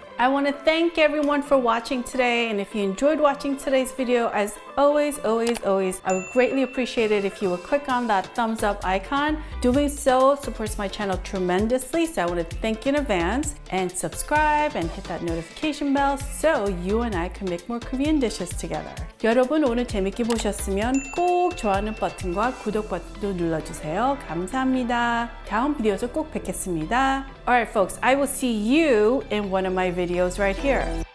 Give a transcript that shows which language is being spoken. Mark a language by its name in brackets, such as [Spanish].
[English] I want to thank everyone for watching today, and if you enjoyed watching today's video, as always, I would greatly appreciate it if you would click on that thumbs up icon. Doing so supports my channel tremendously, so I want to thank you in advance, and subscribe and hit that notification bell so you and I can make more Korean dishes together. [Korean] 여러분 오늘 재밌게 보셨으면 꼭 좋아하는 버튼과 구독 버튼도 눌러주세요. 감사합니다. 다음 비디오에서 꼭 뵙겠습니다. [English] Alright folks, I will see you in one of my videos right here.